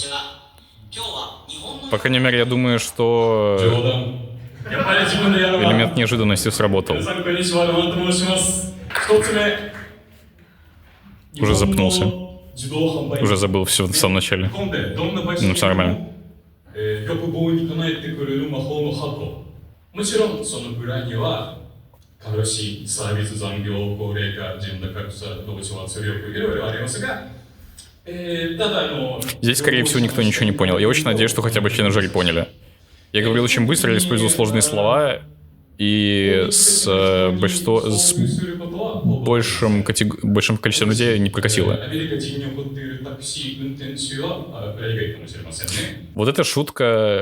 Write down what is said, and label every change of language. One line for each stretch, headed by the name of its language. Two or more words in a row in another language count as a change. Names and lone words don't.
Russian: По крайней мере, я думаю, что элемент неожиданности сработал. Уже запнулся. Уже забыл все в самом начале. Ну, все нормально.
Japanese: もちろんその裏には過しサービス残業高齢化ジェンダー格差同調圧力いろいろありますが、ただ
Russian: Здесь, скорее всего, никто ничего не понял. Я очень надеюсь, что хотя бы члены жюри поняли. Я говорил очень быстро, использовал сложные слова, и с большим количеством людей не прокатило. Вот эта шутка...